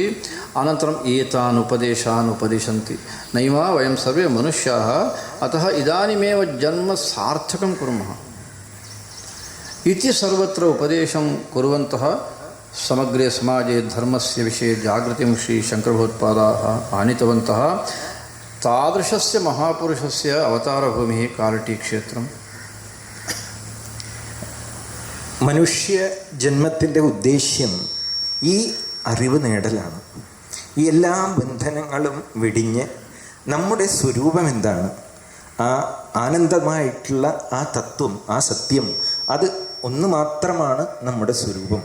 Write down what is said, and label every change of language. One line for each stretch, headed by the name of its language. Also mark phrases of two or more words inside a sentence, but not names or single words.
Sanskrit: अनन्तरम् एतान् उपदेशान् उपदिशन्ति। नैव वयं सर्वे मनुष्याः, अतः इदानीमेव जन्म सार्थकं कुर्मः इति सर्वत्र उपदेशं कुर्वन्तः समग्रे समाजे धर्मस्य विषये जागृतिं श्रीशङ्करभगवत्पादाः आनीतवन्तः। तादृशस्य महापुरुषस्य अवतारभूमिः कालटीक्षेत्रम्।
Malayalam: മനുഷ്യ ജന്മത്തിൻ്റെ ഉദ്ദേശ്യം ഈ അറിവ് നേടലാണ്. ഈ എല്ലാ ബന്ധനങ്ങളും വെടിഞ്ഞ് നമ്മുടെ സ്വരൂപം എന്താണ്, ആ ആനന്ദമായിട്ടുള്ള ആ തത്വം, ആ സത്യം, അത് ഒന്ന് മാത്രമാണ് നമ്മുടെ സ്വരൂപം.